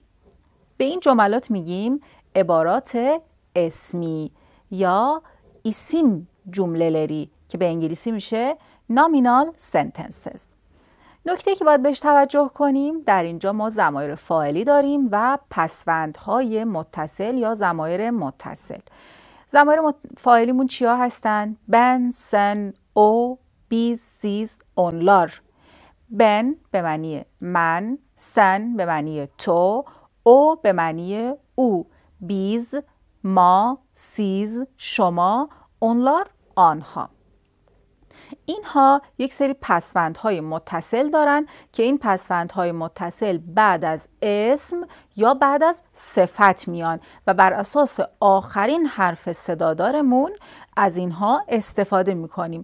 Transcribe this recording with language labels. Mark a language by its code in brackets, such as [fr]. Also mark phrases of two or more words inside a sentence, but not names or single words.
[fa] به این جملات میگیم عبارات اسمی یا [tr] isim cümleleri [fa] که به انگلیسی میشه [en] nominal sentences. [fa] نکته که باید بهش توجه کنیم، در اینجا ما ضمایر فاعلی داریم و پسوندهای متصل یا ضمایر متصل. ضمایر فاعلیمون چیا هستن؟ [tr] ben، sen، o، biz، siz، onlar. [fa] ben به معنی من، sen به معنی تو، او به معنی او، biz ما، siz شما، onlar آنها. اینها یک سری پسوندهای متصل دارن که این پسوندهای متصل بعد از اسم یا بعد از صفت میان و بر اساس آخرین حرف صدادارمون از اینها استفاده میکنیم.